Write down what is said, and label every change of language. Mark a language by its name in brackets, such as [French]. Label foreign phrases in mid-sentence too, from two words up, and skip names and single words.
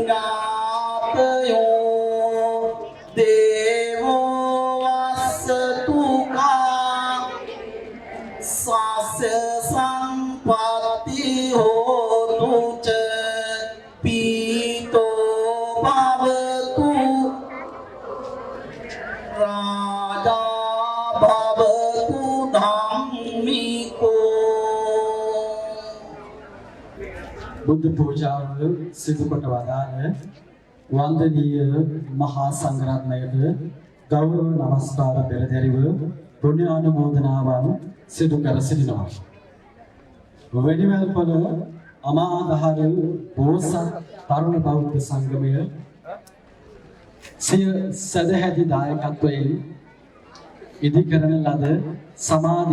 [Pali] ඥාතයෝ දේවෝ වස්සතුකා සස්ස සම්පත්ති හෝතු ච පීතෝ භවතු රාජා භවතු ධම්මිකෝ. [Sinhala] බුද්ධ පූජාව සිදු කොට වදාළ වන්දනීය මහා සංඝරත්නයට ගෞරව නමස්කාර පෙරදැරිව පුණ්‍යානුමෝදනාවන් සිදු කර සිටිනවා. වැඩිමල්පල අමාදහර බෝසත් තරුණ බෞද්ධ සංගමය සිය සදැහැති දායකත්වයෙන් ඉදිකරන ලද සමාධි